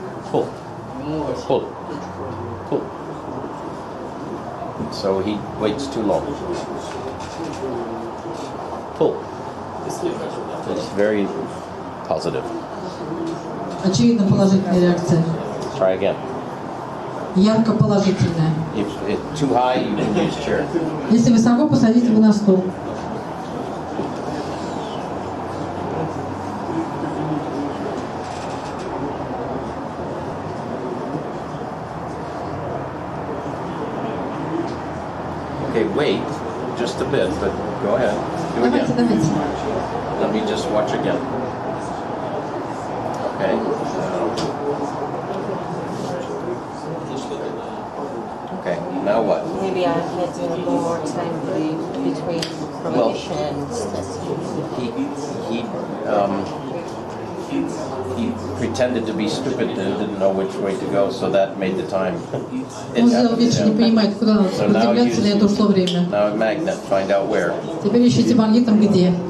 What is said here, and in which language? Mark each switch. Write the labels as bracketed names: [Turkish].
[English] Pull. Pull. Pull. So he waits too long. Pull. It's very positive. [Russian] Очевидно положительная реакция. [English] Try again. [Russian] Ярко положительная. [English] If it's too high, you can use chair. [Russian] Если высоко, посадите его на стул. [English] Okay, wait just a bit, but go ahead. Do it [Russian] Давайте, [English] again. [Russian] давайте. [English] Let me just watch again. Okay. Okay, now what? Maybe I had a little more time between promotions. He he pretended to be stupid and didn't know which way to go, so that made the time. [Russian] Он сделал вид, что не понимает, куда надо сопротивляться, на это ушло время. [English] Now a magnet, find out where. [Russian] Теперь ищите магнитом где.